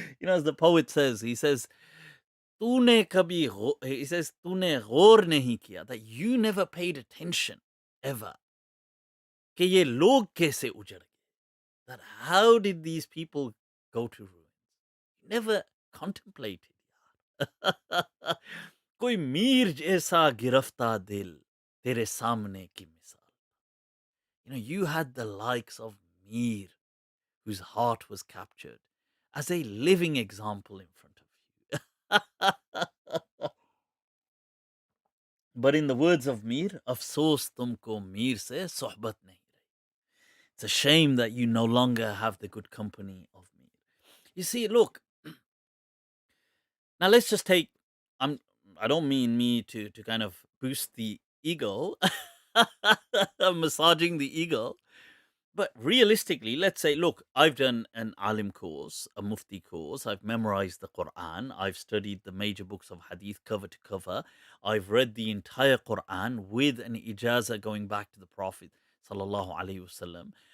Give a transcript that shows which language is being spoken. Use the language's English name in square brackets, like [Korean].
[English] As the poet says, he says, [Urdu] तूने गौर नहीं किया, [English] that you never paid attention ever, [Urdu] कि ये लोग कैसे उजड़ गए, [English] that how did these people go to ruin? Never contemplated. [Urdu] कोई मीर जैसा गिरफ्ता दिल तेरे सामने की मिसाल. [English] You had the likes of Mir, whose heart was captured, as a living example in front of you. But in the words of Mir, [Urdu] अफसोस तुमको मीर से सोहबत नहीं रही. [English] It's a shame that you no longer have the good company of Mir. You see, look, now let's just take, I don't mean me to kind of boost the ego, massaging the ego, but realistically, let's say, look, I've done an alim course, a mufti course, I've memorized the Quran, I've studied the major books of hadith cover to cover, I've read the entire Quran with an ijazah going back to the Prophet sallallahu alaihi wasallam.